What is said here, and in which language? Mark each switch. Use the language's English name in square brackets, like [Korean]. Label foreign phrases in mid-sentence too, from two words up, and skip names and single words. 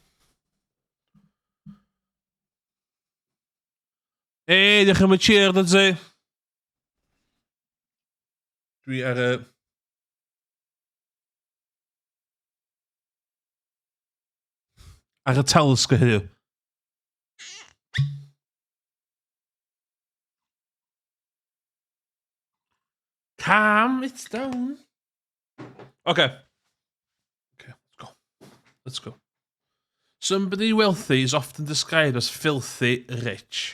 [Welsh] Hey, diolch am y cheer, dod ti. Dwi ar y... Ar y telescope heddiw. [English] Calm it down. Okay. Let's go. Somebody wealthy is often described as filthy rich.